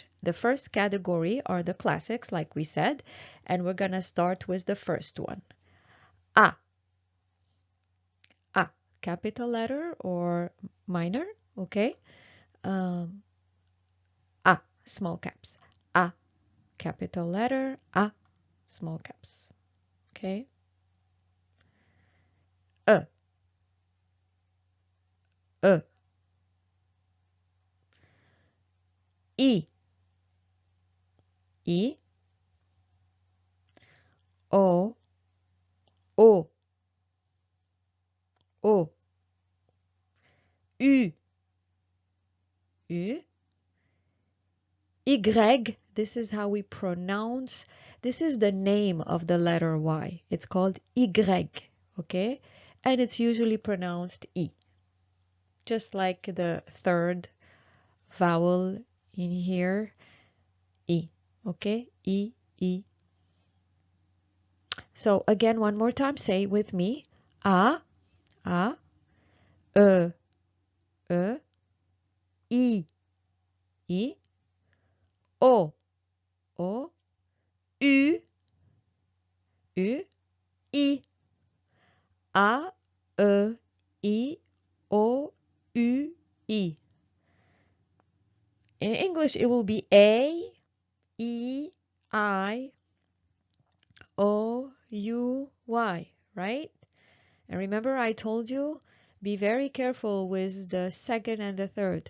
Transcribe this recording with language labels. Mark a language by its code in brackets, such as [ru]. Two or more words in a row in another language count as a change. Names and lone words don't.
[en] The first category are the classics, like we said, and we're gonna start with the first one. A. A. Capital letter or minor, okay? Um, A. Small caps. A. Capital letter. A. Small caps, okay? E. E. I. I. O. O. O. U. U. Y, this is how we pronounce, this is the name of the letter Y. It's called Y, okay? And it's usually pronounced E, just like the third vowel in here, E, okay? E, E. So again, one more time, say with me. A, E, E, I, O, O, U, U, I. A, E, I, O, U, I. In English, it will be A, E, I, O, U, Y, right? And remember, I told you, be very careful with the second and the third.